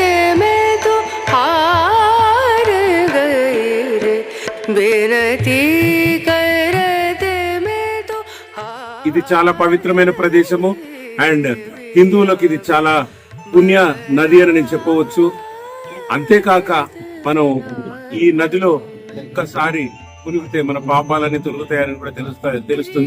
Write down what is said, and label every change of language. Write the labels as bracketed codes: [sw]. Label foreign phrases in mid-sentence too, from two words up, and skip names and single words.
[hi] मैं तो हार गई रे बेनती करते मैं तो [te] ఇది చాలా పవిత్రమైన ప్రదేశము అండ్ హిందువులకు ఇది చాలా పుణ్య నది అని నేను చెప్పవచ్చు. అంతేకాక మనం ఈ నదిలో ఒక్కసారి మునిగితే మన పాపాలన్నీ తొలుగుతాయని కూడా తెలుస్తుంది.